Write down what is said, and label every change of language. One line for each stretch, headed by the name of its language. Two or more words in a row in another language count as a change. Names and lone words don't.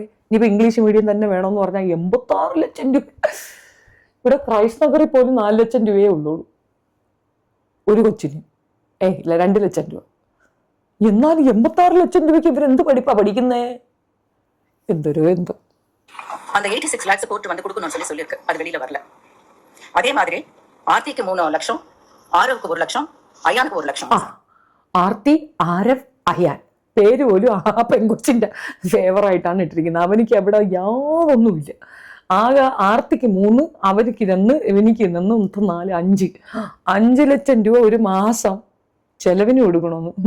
Malayalam: ഇനിയിപ്പോ
English: English medium
Malayalam: തന്നെ വേണമെന്ന് പറഞ്ഞാൽ 86 ലക്ഷം രൂപ. ഇവിടെ ക്രൈസ്റ്റ് നഗറിൽ പോലും 4 ലക്ഷം രൂപയേ ഉള്ളൂ ഒരു കൊച്ചിന്. ഇല്ല, 2 ലക്ഷം രൂപ. എന്നാലും 86 ലക്ഷം രൂപയ്ക്ക് ഇവരെന്ത് പഠിപ്പാ പഠിക്കുന്നേ? എന്തൊരു എന്തോ.
Tamil: அந்த 86 lakhs கோர்ட் வந்து கொடுக்கணும்னு சொல்லியிருக்கு, அது வெளியில வரல. அதே மாதிரி ஆர்த்திக்கு 3 லட்சம்,
Malayalam: ആരവ്ക്ക് 1 ലക്ഷം, അയാൾക്ക് 1 ലക്ഷം. ആർത്തി, ആരവ്, അയാൻ പേര് പോലും ആ പെൺകൊച്ചിന്റെ ഫേവറായിട്ടാണ് ഇട്ടിരിക്കുന്നത്. അവനിക്ക് അവിടെ യാതൊന്നുമില്ല. ആകെ ആർത്തിക്ക് 3, അവർക്ക് 2, ഇവനിക്ക് 4, 5 ലക്ഷം രൂപ ഒരു മാസം ചെലവിന് കൊടുക്കണമെന്ന്.